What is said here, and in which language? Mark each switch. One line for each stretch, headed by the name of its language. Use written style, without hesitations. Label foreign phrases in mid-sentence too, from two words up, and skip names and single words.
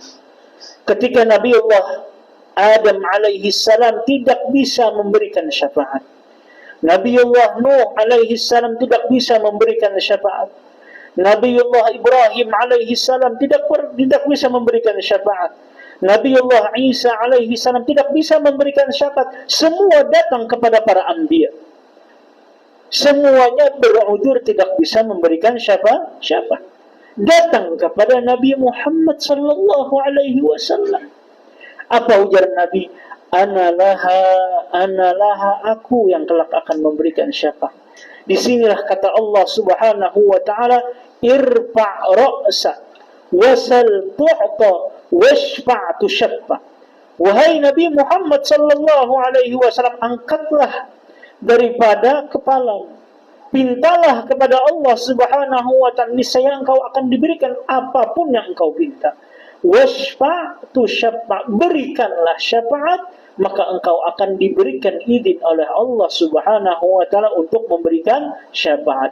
Indonesian: Ketika Nabi Allah Adam
Arabic: alaihi salam
Indonesian: tidak bisa memberikan syafaat, Nabi Allah Nuh
Arabic: alaihi salam
Indonesian: tidak bisa memberikan syafaat, Nabi Allah Ibrahim
Arabic: alaihi salam
Indonesian: tidak bisa memberikan syafaat, Nabiullah Isa
Arabic: alaihi salam
Indonesian: tidak bisa memberikan syafaat. Semua datang kepada para anbiya. Semuanya berudzur tidak bisa memberikan syafaat. Datang kepada Nabi Muhammad
Arabic: sallallahu alaihi wasallam.
Banjar: Apa ujar Nabi?
Arabic: Ana laha,
Indonesian: aku yang kelak akan memberikan syafaat. Disinilah kata Allah
Arabic: Subhanahu wa taala, irfa' ra'sa wasal tu'ta washfa' tushaffa.
Indonesian: Wahai Nabi Muhammad
Arabic: sallallahu alaihi wasallam,
Indonesian: angkatlah daripada kepala, pintalah kepada Allah
Arabic: Subhanahu wa ta'ala,
Indonesian: niscaya engkau akan diberikan apapun yang engkau pinta.
Arabic: Washfa' tushaffa,
Indonesian: berikanlah syafaat, maka engkau akan diberikan izin oleh Allah
Arabic: Subhanahu wa taala
Indonesian: untuk memberikan syafaat.